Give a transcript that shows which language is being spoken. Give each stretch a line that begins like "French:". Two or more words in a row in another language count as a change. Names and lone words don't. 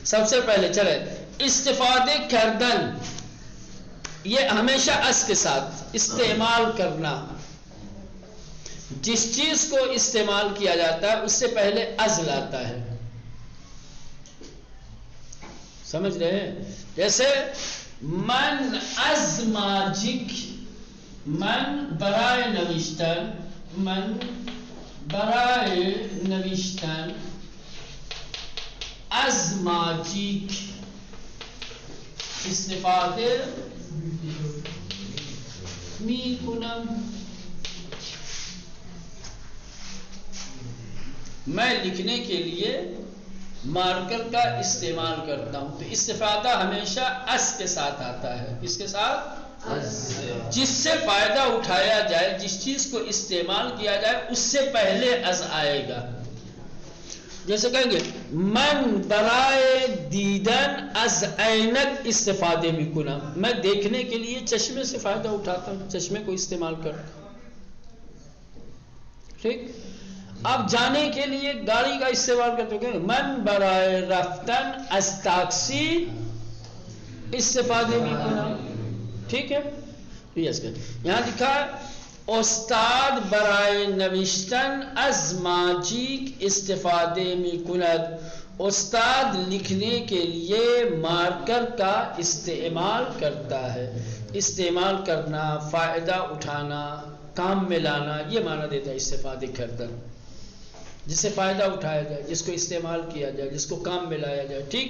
Urdu: سب سے پہلے چلے
Persian: استفادے کردن،
Urdu: یہ ہمیشہ اس کے ساتھ استعمال کرنا، جس چیز کو استعمال کیا جاتا ہے اس سے پہلے از لاتا ہے، سمجھ رہے ہیں؟
Persian: جیسے من از ماجک، من برائے نوشتن، من برائے نوشتن، از ماجک استفاده می کنم،
Urdu: میں لکھنے کے لیے مارکر کا استعمال کرتا ہوں، تو استفادہ ہمیشہ اس کے ساتھ آتا ہے، کس کے ساتھ؟ جس سے فائدہ اٹھایا جائے، جس چیز کو استعمال کیا جائے اس سے پہلے از آئے گا۔ جیسے کہیں گے
Persian: من برائے دیدن از عینک استفادے میں کنم،
Urdu: میں دیکھنے کے لیے چشمے سے فائدہ اٹھاتا ہوں، چشمے کو استعمال کرتا ہوں، ٹھیک؟ اب جانے کے لیے گاڑی کا استعمال کرتے ہیں،
Persian: من برائے رفتن از تاکسی استفادے میں کنم،
Urdu: ٹھیک ہے؟ یہاں لکھا ہے
Persian: استاد برائے نوشتن از ماجیک استفادے میں کند،
Urdu: استاد لکھنے کے لیے مارکر کا استعمال کرتا ہے، استعمال کرنا، فائدہ اٹھانا، کام میں لانا، یہ معنی دیتا ہے
Persian: استفادے کردن،
Urdu: جس سے فائدہ اٹھایا جائے، جس کو استعمال کیا جائے، جس کو کام میں لایا جائے، ٹھیک؟